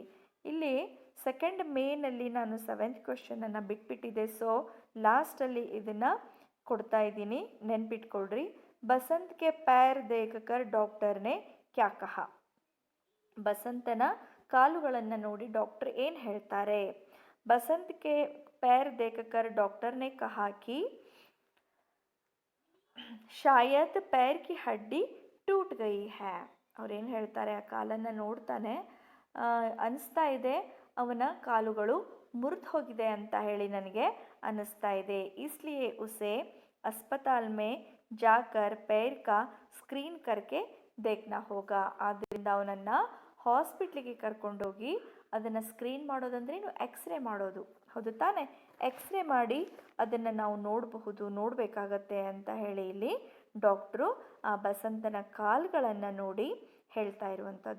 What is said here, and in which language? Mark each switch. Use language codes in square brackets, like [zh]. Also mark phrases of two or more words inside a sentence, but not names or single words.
[kn] ಇಲ್ಲಿ ಸೆಕೆಂಡ್ ಮೇನಲ್ಲಿ ನಾನು 7th ಕ್ವೆಶ್ಚನನ್ನು ಬಿಟ್ಬಿಟ್ಟಿದ್ದೆ. ಸೊ ಲಾಸ್ಟಲ್ಲಿ ಇದನ್ನು ಕೊಡ್ತಾ ಇದ್ದೀನಿ, ನೆನ್ಪಿಟ್ಕೊಳ್ರಿ. [hi] बसंत के पैर देखकर डॉक्टर ने क्या कहा. [kn] ಬಸಂತನ ಕಾಲುಗಳನ್ನು ನೋಡಿ ಡಾಕ್ಟರ್ ಏನು ಹೇಳ್ತಾರೆ? [hi] बसंत के पैर देखकर डॉक्टर ने कहा कि शायद पैर की हड्डी टूट गई है. [kn] ಅವ್ರೇನು ಹೇಳ್ತಾರೆ, ಆ ಕಾಲನ್ನು ನೋಡ್ತಾನೆ, ಅನಿಸ್ತಾ ಇದೆ ಅವನ ಕಾಲುಗಳು ಮುರಿದು ಹೋಗಿದೆ ಅಂತ ಹೇಳಿ ನನಗೆ ಅನ್ನಿಸ್ತಾ ಇದೆ. [hi] इसलिए उसे अस्पताल में जाकर पैर का स्क्रीन करके देखना होगा. [kn] ಆದ್ದರಿಂದ ಅವನನ್ನು ಹಾಸ್ಪಿಟ್ಲಿಗೆ ಕರ್ಕೊಂಡೋಗಿ ಅದನ್ನು ಸ್ಕ್ರೀನ್ ಮಾಡೋದಂದ್ರೇನು, ಎಕ್ಸ್ರೇ ಮಾಡೋದು. ಹೌದು ತಾನೆ, ಎಕ್ಸ್ರೇ ಮಾಡಿ ಅದನ್ನು ನಾವು ನೋಡಬೇಕಾಗತ್ತೆ ಅಂತ ಹೇಳಿ ಇಲ್ಲಿ ಡಾಕ್ಟ್ರು ಆ ಬಸಂತನ ಕಾಲುಗಳನ್ನು ನೋಡಿ ಹೇಳ್ತಾ ಇರುವಂಥದ್ದು.